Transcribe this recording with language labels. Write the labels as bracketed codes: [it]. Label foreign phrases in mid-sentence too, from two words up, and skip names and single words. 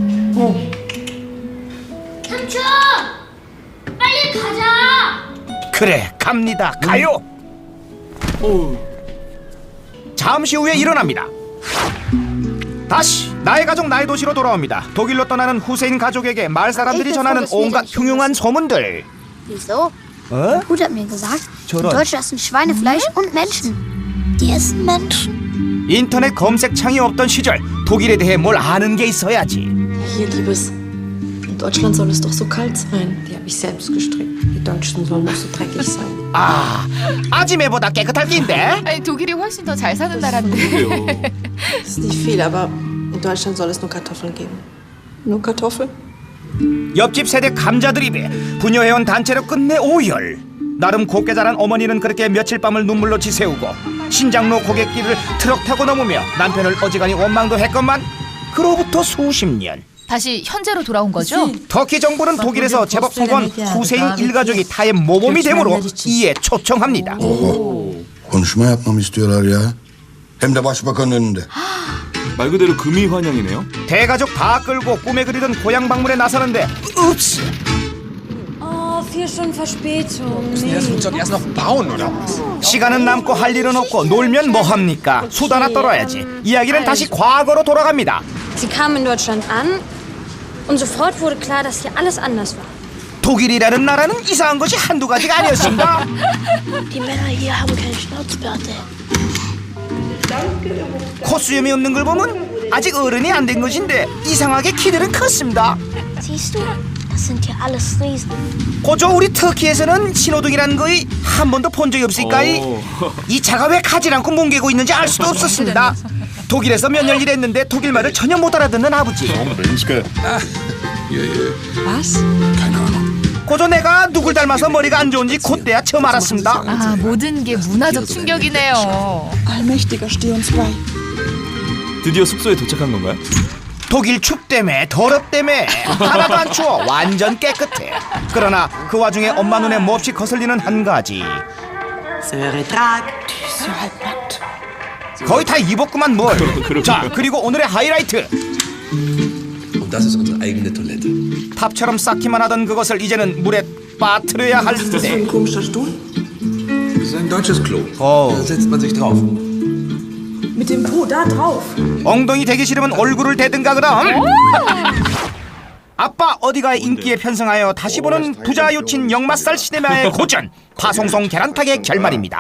[ko] 삼촌, 빨리 가자. 그래 갑니다. 가요. 잠시 후에 일어납니다. 다시 나의 가족 나의 도시로 돌아옵니다. 독일로 떠나는 후세인 가족에게 마을 사람들이 전하는 온갖 흉흉한 소문들. [de] Wieso? Mein Bruder hat mir gesagt, in [ko] 저런. [de] Deutschland essen Schweinefleisch und Menschen. Die essen Menschen. [ko] 인터넷 검색창이 없던 시절 독일에 대해 뭘 아는 게 있어야지. [de] Hier, Liebes. In Deutschland soll es doch so kalt sein. Die habe ich selbst gestrickt. Die Deutschen sollen doch so dreckig sein. [ko] 아, 아지매보다 깨끗할 낀데. 아니 독일이 훨씬 더 잘 사는 나라인데. [de] Das ist nicht viel, aber in Deutschland soll es nur Kartoffeln geben. Nur Kartoffeln? [ko] 옆집 세대 감자 드립에 부녀해온 단체로 끝내 오열. 나름 곱게 자란 어머니는 그렇게 며칠 밤을 눈물로 지새우고 신장로 고갯길을 트럭 타고 넘으며 남편을 어지간히 원망도 했건만 그로부터 수십 년. 다시 현재로 돌아온 거죠? 터키 정부는 독일에서 제법 성공한 후세인 일가족이 타의 모범이 되므로 이에 초청합니다. [tr] Konuşma yapmamı istiyorlar ya. Hem de başbakanın önünde. [ko] 말 그대로 금이 환영이네요. 대가족 다 끌고 꿈에 그리던 고향 방문에 나서는데 읍스. [de] 4 Stunden Verspätung. Erst noch bauen, oder was? [ko] 시간은 남고 할 일은 없고 놀면 뭐합니까? 수다나 떨어야지. 이야기는 다시 과거로 돌아갑니다. [de] Sie kamen in Deutschland an und sofort wurde klar, dass hier alles anders war. [ko] 독일이라는 나라는 이상한 것이 한두 가지가 아니었습니다. [de] Die Männer hier haben keine Schnauzbärte. [ko] 콧수염이 없는 걸 보면 아직 어른이 안 된 것인데 이상하게 키들은 컸습니다. [de] Siehst du? Das sind hier alles Riesen. [ko] 고조 우리 터키에서는 신호등이라는 거의 한 번도 본 적이 없을까이? 이 차가 왜 가지 않고 뭉개고 있는지 알 수도 없었습니다. 독일에서 몇 년 일했는데 독일 말을 전혀 못 알아듣는 아버지. 고조 내가 누굴 닮아서 머리가 안 좋은지 그때야 처음 알았습니다. 아 모든 게 문화적 충격이네요. [de] Allmächtiger, steh uns bei. [ko] 드디어 숙소에 도착한 건가요? 독일 춥다며 더럽다며 하나도 안 추워. 완전 깨끗해. 그러나 그 와중에 엄마 눈에 몹시 거슬리는 한 가지. 거의 다 입었구만 뭘. 자 그리고 오늘의 하이라이트. [de] Das ist unsere eigene Toilette. [ko] 탑처럼 쌓기만 하던 그것을 이제는 물에 빠뜨려야 할 때. [de] Das ist ein deutsches Klo. Oh. Da setzt man sich drauf. Mit dem Po da drauf. [ko] 엉덩이 대기 싫으면 얼굴을 대든가 그럼. 아빠 어디가 인기에 편승하여 다시 보는 부자 요친 역마살 시네마의 고전 파송송 계란탕의 결말입니다.